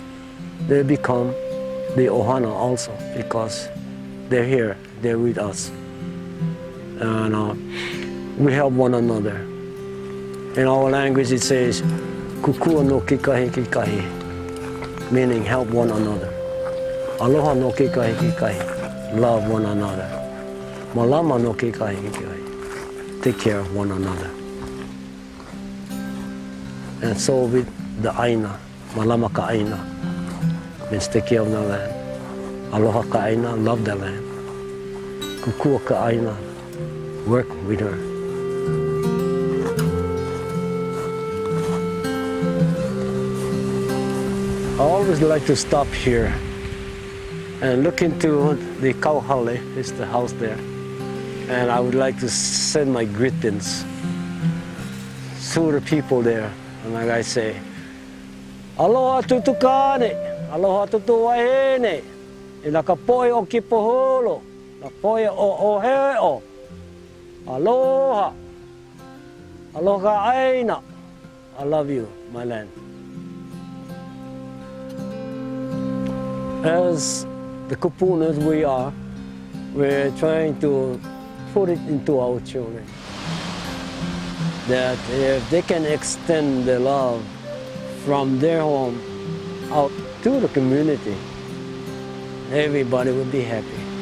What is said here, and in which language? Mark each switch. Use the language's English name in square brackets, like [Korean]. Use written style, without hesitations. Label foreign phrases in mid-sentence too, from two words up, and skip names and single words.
[English] They become the Ohana also because they're here, they're with us. And we help one another. In our language it says, [Hawaiian] Kukua no kikahi kikahi, [English] meaning help one another. [Hawaiian] Aloha no kikahi kikahi, [English] love one another. [Hawaiian] Malama no kikahi kikahi, [English] take care of one another. And so with the aina, [Hawaiian] malama ka aina, [English] means take care of the land. [Hawaiian] Aloha ka aina, [English] love the land. [Hawaiian] Kukua ka aina, [English] work with her. I always like to stop here and look into the kauhale, it's the house there. And I would like to send my greetings to the people there. And like I say, [Hawaiian] Aloha tutukane, aloha tutuwahene, ina ka poe o kipoholo, na poe o oheo. Aloha, aloha aina. [English] I love you, my land. As the kupunas we are, we're trying to put it into our children. That if they can extend the love from their home out to the community, everybody will be happy.